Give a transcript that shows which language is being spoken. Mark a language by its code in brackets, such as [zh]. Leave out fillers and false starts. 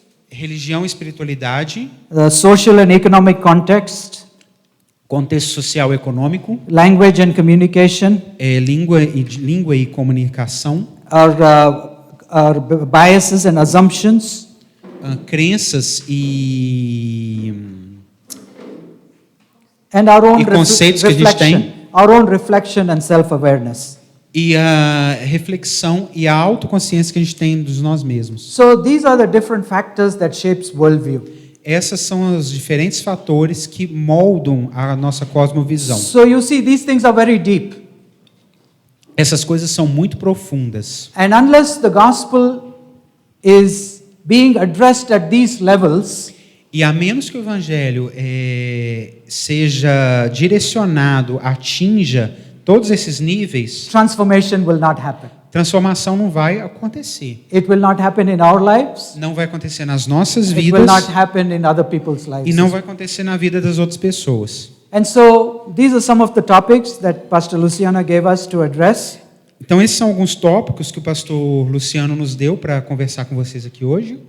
[pt] Religião e espiritualidade, [en] the social and economic context, [pt] contexto social e econômico, [en] language and communication, [pt] língua e comunicação, [en] our biases and assumptions, [pt] crenças e [en] and our own [pt] E conceitos que a gente [en] reflection, [pt] tem. [en] our own reflection and self-awareness. [pt] a reflexão e a autoconsciência que a gente tem dos nós mesmos. [en] So these are the different factors that shapes worldview. [pt] Essas são os diferentes fatores que moldam a nossa cosmovisão. [en] So you see, these things are very deep. [pt] Essas coisas são muito profundas. [en] And unless the gospel is being addressed at these levels, [pt] E a menos que o evangelho seja direcionado, atinja todos esses níveis, [en] transformation will not happen. [pt] transformação não vai acontecer. [en] It will not happen in our lives. [pt] Não vai acontecer nas nossas [en] It will [pt] vidas [en] not happen in other people's lives. [pt] e não vai acontecer na vida das outras pessoas. [en] And so these are some of the topics that Pastor Luciano gave us to address. [pt] Então esses são alguns tópicos que o pastor Luciano nos deu para conversar com vocês aqui hoje.